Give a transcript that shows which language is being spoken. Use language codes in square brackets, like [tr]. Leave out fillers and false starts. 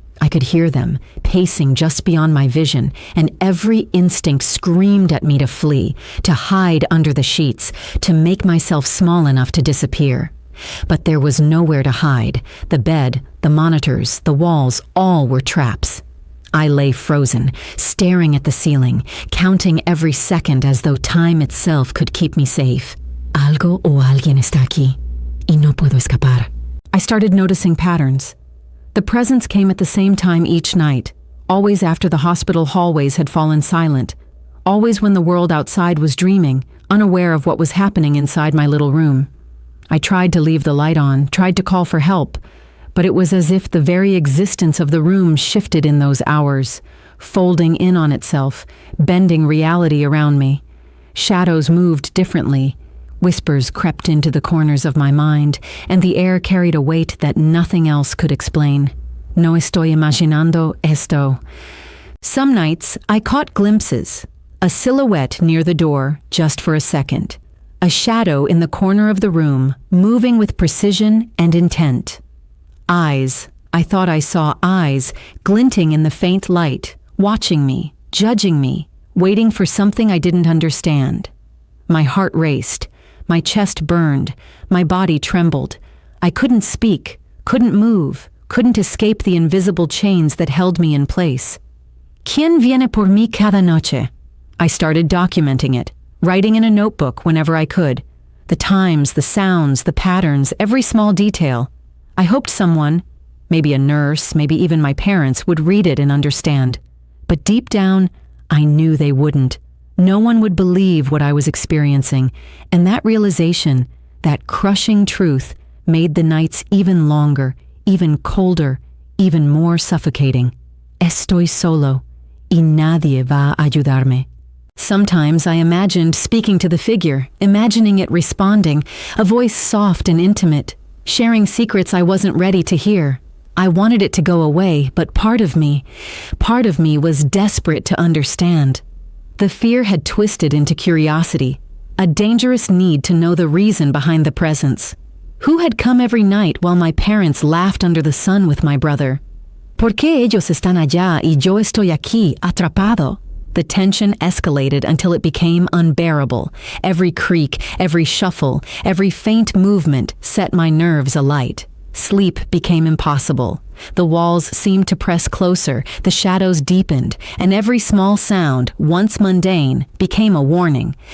[en] I could hear them, pacing just beyond my vision, and every instinct screamed at me to flee, to hide under the sheets, to make myself small enough to disappear. But there was nowhere to hide. The bed, the monitors, the walls, all were traps. I lay frozen, staring at the ceiling, counting every second as though time itself could keep me safe. [es] Algo o alguien está aquí, y no puedo escapar. [en] I started noticing patterns. The presence came at the same time each night, always after the hospital hallways had fallen silent, always when the world outside was dreaming, unaware of what was happening inside my little room. I tried to leave the light on, tried to call for help, but it was as if the very existence of the room shifted in those hours, folding in on itself, bending reality around me. Shadows moved differently. Whispers crept into the corners of my mind, and the air carried a weight that nothing else could explain. [es] No estoy imaginando esto. [en] Some nights, I caught glimpses. A silhouette near the door, just for a second. A shadow in the corner of the room, moving with precision and intent. Eyes. I thought I saw eyes, glinting in the faint light, watching me, judging me, waiting for something I didn't understand. My heart raced. My chest burned, my body trembled. I couldn't speak, couldn't move, couldn't escape the invisible chains that held me in place. [es] ¿Quién viene por mí cada noche? [en] I started documenting it, writing in a notebook whenever I could. The times, the sounds, the patterns, every small detail. I hoped someone, maybe a nurse, maybe even my parents, would read it and understand. But deep down, I knew they wouldn't. No one would believe what I was experiencing, and that realization, that crushing truth, made the nights even longer, even colder, even more suffocating. [es] Estoy solo, y nadie va a ayudarme. [en] Sometimes I imagined speaking to the figure, imagining it responding, a voice soft and intimate, sharing secrets I wasn't ready to hear. I wanted it to go away, but part of me was desperate to understand. The fear had twisted into curiosity, a dangerous need to know the reason behind the presence. Who had come every night while my parents laughed under the sun with my brother? [es] ¿Por qué ellos están allá y yo estoy aquí, atrapado? [en] The tension escalated until it became unbearable. Every creak, every shuffle, every faint movement set my nerves alight. Sleep became impossible. The walls seemed to press closer, the shadows deepened, and every small sound, once mundane, became a warning.